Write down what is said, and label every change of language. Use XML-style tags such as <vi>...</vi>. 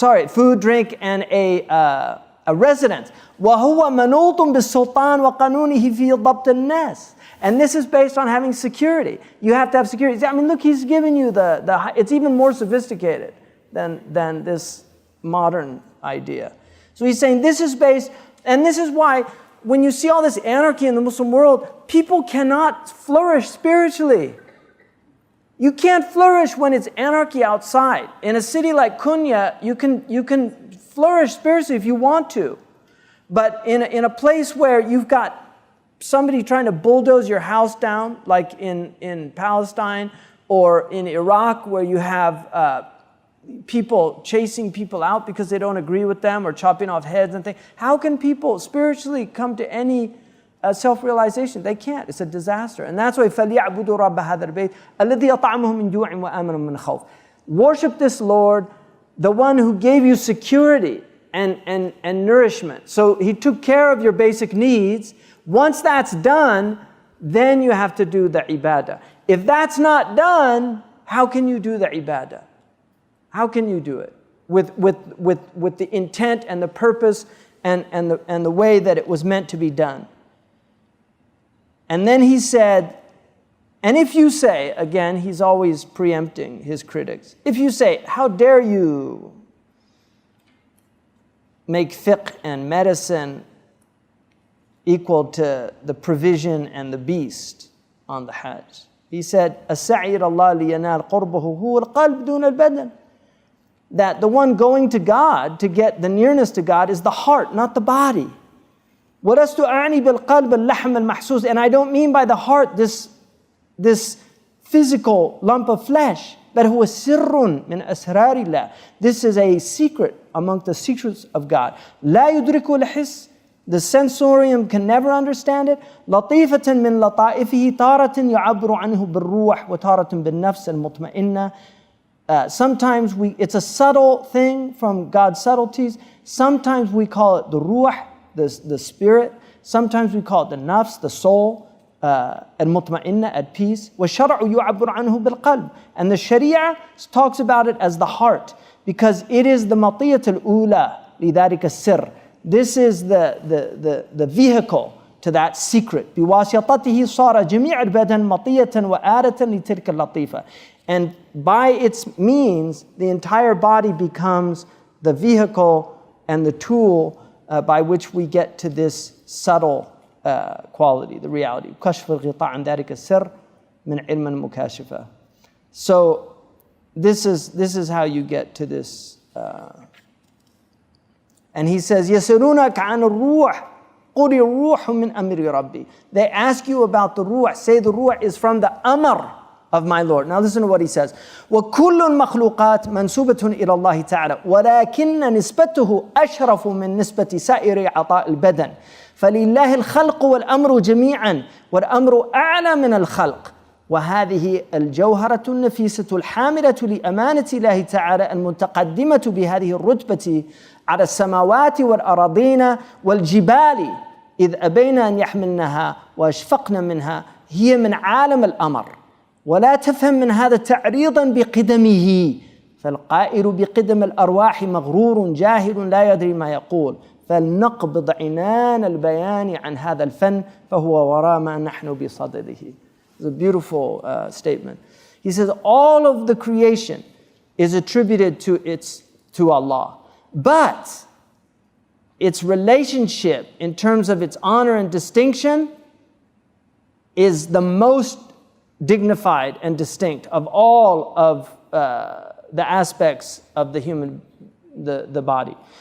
<en>Food, drink, and a residence.</en> <ar>وَهُوَ مَنُوطٌ بِالسُّلْطَانِ وَقَانُونِهِ فِي ضَبْطِ النَّاسِ.</ar> <en>And this is based on having security. You have to have security. I mean, look, he's giving you it's even more sophisticated than this modern idea. So he's saying this is based, and this is why when you see all this anarchy in the Muslim world, people cannot flourish spiritually. You can't flourish when it's anarchy outside. In a city like Kunya, you can flourish spiritually if you want to. But in a place where you've got somebody trying to bulldoze your house down, like in Palestine or in Iraq, where you have people chasing people out because they don't agree with them or chopping off heads and things, how can people spiritually come to any self-realization? They can't. It's a disaster. And that's why</en> <ar>فَلْيَعْبُدُوا رَبَّ هَذَا الْبَيْتِ الَّذِي يَطْعَمُهُم مِّن جُوعٍ وَآمَنَهُم مِّنْ خَوْفٍ.</ar> <en>Worship this Lord, the one who gave you security and nourishment. So he took care of your basic needs. Once that's done, then you have to do the ibadah. If that's not done, how can you do the ibadah? How can you do it with the intent and the purpose and the way that it was meant to be done? And then he said, and if you say, again, he's always preempting his critics, if you say, how dare you make fiqh and medicine equal to the provision and the beast on the Hajj? He said,</en> <ar>السعي إلى الله لينال قربه هو القلب دون البدن.</ar> <en>That the one going to God to get the nearness to God is the heart, not the body.</en> <ar>وَلَسْتُ أَعْنِي بِالْقَلْبِ اللَّحْمَ الْمَحْسُوسِ.</ar> <en>And I don't mean by the heart this physical lump of flesh.</en> <ar>بَلْ هُوَ سِرٌ مِنْ أَسْرَارِ اللَّهِ.</ar> <en>This is a secret among the secrets of God.</en> <ar>لَا يُدْرِكُ الْحِسْ.</ar> <en>The sensorium can never understand it.</en> <ar>لطيفة من لطائفه تارة يعبر عنه بالروح وتارة بالنفس المطمئنة.</ar> <en>Sometimes it's a subtle thing from God's subtleties. Sometimes we call it the ruh, the spirit. Sometimes we call it the nafs, the soul, al-mutma'inna, at peace.</en> <ar>وَالشَّرْعُ يُعَبُّرُ عَنْهُ بِالْقَلْبِ.</ar> <en>And the Sharia talks about it as the heart, because it is the</en> <ar>مطية الأولى لذلك السر.</ar> <en>This is the vehicle to that secret.</en> <ar>بِوَاسِطَتِهِ صَارَ جَمِيعَ الْبَدَنِ مَطِيَّةً وَآلَةً لِتِلْكَ اللَّطِيفَةِ.</ar> <en>And by its means, the entire body becomes the vehicle and the tool by which we get to this subtle quality, the reality.</en> <ar>كشف الغطاء عن ذلك السر من علم المكاشفة.</ar> <en>So this is how you get to this. And he says,</en> <ar>يَسَلُونَكَ عَنِ الرُّوحِ قُلِ الرُّوحُ مِنْ أَمْرِ رَبِّي.</ar> <en>They ask you about the ruh. Say the ruh is from the amr of my Lord. Now listen to what he says.</en> <ar>وَكُلُّ الْمَخْلُوقَاتِ مَنْسُوبَةٌ إِلَى اللَّهِ تَعَالَى وَلَكِنَّ نِسْبَتُهُ أَشْرَفُ مِنْ نِسْبَةِ سَائِرِ عَطَاءِ الْبَدَنِ فَلِلَّهِ الْخَلْقُ وَالْأَمْرُ جَمِيعًا وَالْأَمْرُ أَعْلَى مِنَ الْخَلْقِ وهذه الجوهرة النفيسة الحاملة لأمانة الله تعالى المتقدمة بهذه الرتبة على السماوات والأراضين والجبال إذ أبين أن يحملنها وأشفقن منها هي من عالم الأمر ولا تفهم من هذا تعريضا بقدمه فالقائل بقدم الأرواح مغرور جاهل لا يدري ما يقول فلنقبض عنان البيان عن هذا الفن فهو وراء ما نحن بصدده.</ar> <en>It's a beautiful statement. He says all of the creation is attributed to Allah, but its relationship in terms of its honor and distinction is the most dignified and distinct of all of the aspects of the human, the body.</en>